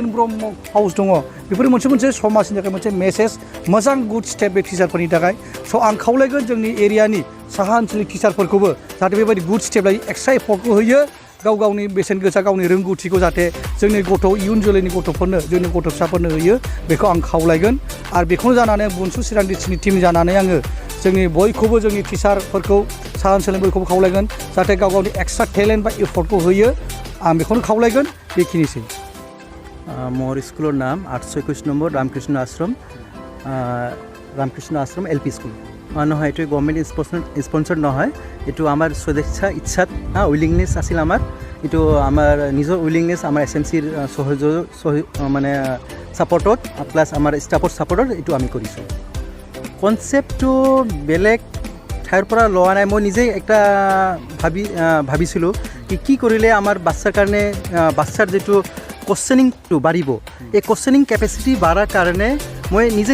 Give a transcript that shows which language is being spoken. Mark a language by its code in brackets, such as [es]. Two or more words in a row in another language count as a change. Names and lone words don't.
[brx] ब्रह्म हाउस दङ बेफोर मोनसे समाजनि थाखाय मोनसे मेसेज मोजां [en] good step [brx] बे टिचारफोरनि थाखाय स' आं खावलायगोन जोंनि एरियानि साहा ओनसोलनि टिचारफोरखौबो जाहाथे बेबायदि [en] good step [brx] लायो एक्सट्रा एफर्टखौ होयो गावनि बेसेन गोसा गावनि रोंगौथिखौ जाहाथे जोंनि इयुन जोलैनि गथ'फोरनो जोंनि गथ' फिसाफोरनो होयो बेखौ आं खावलायगोन आरो बेखौनो जानानै बनसु चिरांदिसनि टिम जानानै आङो जोंनि बयखौबो जोंनि टिचारफोरखौ साहा ओनसोलनि बयखौबो खावलायगोन जाहाथे गावनि [en] extra talent [brx] बा एफर्टखौ होयो आं बेखौनो खावलायगोन बेखिनिसै [as] মোৰ স্কুলৰ নাম 821 নম্বৰ रामकृष्ण आश्रम L.P स्कुल নহয় এইটো [en] government sponsored [as] নহয় এইটো আমাৰ স্বেচ্ছা ইচ্ছাত উইলিংনেছ আছিল এইটো আমাৰ নিজৰ উইলিংনেছ আমাৰ SMCৰ মানে ছাপৰ্টত প্লাছ আমাৰ ষ্টাফৰ ছাপৰ্টত এইটো আমি কৰিছোঁ কনচেপ্টটো বেলেগ ঠাইৰ পৰা লোৱা নাই মই নিজেই একটা ভাবিছিলোঁ কি কৰিলে আমাৰ বাচ্চাৰ কাৰণে বাচ্চাৰ যিটো কোৱেশ্যনিংটো বাঢ়িব এই [en] questioning capacity [as] বাঢ়াৰ কাৰণে মই নিজে